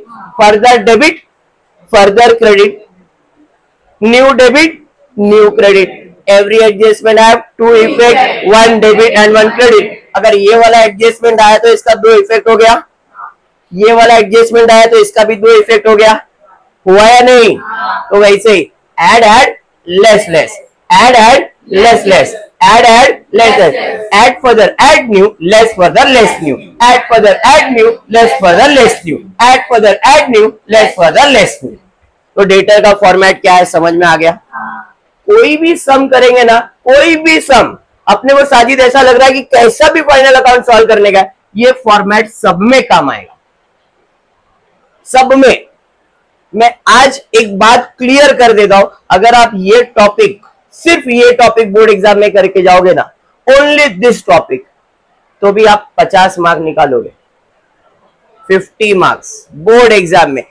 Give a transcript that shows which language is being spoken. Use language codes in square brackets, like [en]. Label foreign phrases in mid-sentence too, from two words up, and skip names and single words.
[en] Further debit, further credit, new debit, new credit, every adjustment have to effect, one debit and one credit. [hi] अगर ये वाला एडजस्टमेंट आया तो इसका दो इफेक्ट हो गया, ये वाला एडजस्टमेंट आया तो इसका भी दो इफेक्ट हो गया, हुआ या नहीं? तो वैसे ही [en] add add less less, add add less less, add add less less, add further add new, less further less new, add further add new, less further less new, add further add new, less further less new. [hi] तो डेटा का फॉर्मेट क्या है, समझ में आ गया? कोई भी सम करेंगे ना, कोई भी सम, अपने को साजिद ऐसा लग रहा है कि कैसा भी [en] final account [hi] सॉल्व करने का, ये फॉर्मेट सब में काम आएगा, सब में। मैं आज एक बात क्लियर कर देता हूं, अगर आप ये टॉपिक, सिर्फ ये टॉपिक [en] board exam [hi] में करके जाओगे ना, [en] only this topic, [hi] तो भी आप 50 मार्क निकालोगे, 50 [en] marks board exam [hi] में।